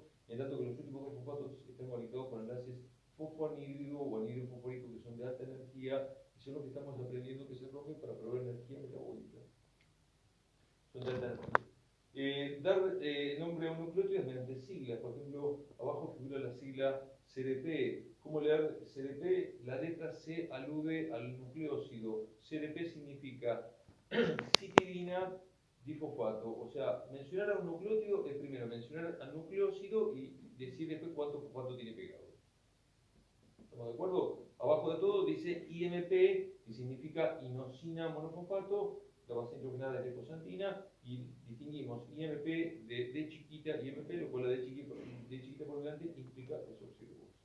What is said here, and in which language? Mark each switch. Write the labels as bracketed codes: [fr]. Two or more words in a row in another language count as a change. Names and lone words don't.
[es] En tanto que los últimos dos fosfatos están conectados con enlaces fosfoanhídrido o anhídrido fosfórico que son de alta energía y son los que estamos aprendiendo que se rompen para proveer energía metabólica. Son de alta energía. Dar nombre a un nucleótido es mediante siglas. Por ejemplo, abajo figura la sigla CDP. ¿Cómo leer CDP? La letra C alude al nucleócido. CDP significa citidina difosfato. O sea, mencionar a un nucleótido es primero mencionar al nucleósido y decir después cuánto fosfato tiene pegado. ¿Estamos de acuerdo? Abajo de todo dice IMP, que significa inosina monofosfato, la base nitrogenada es liposantina, y distinguimos IMP de D chiquita y IMP, lo cual la D chiquita por delante implica desóxido de boxo.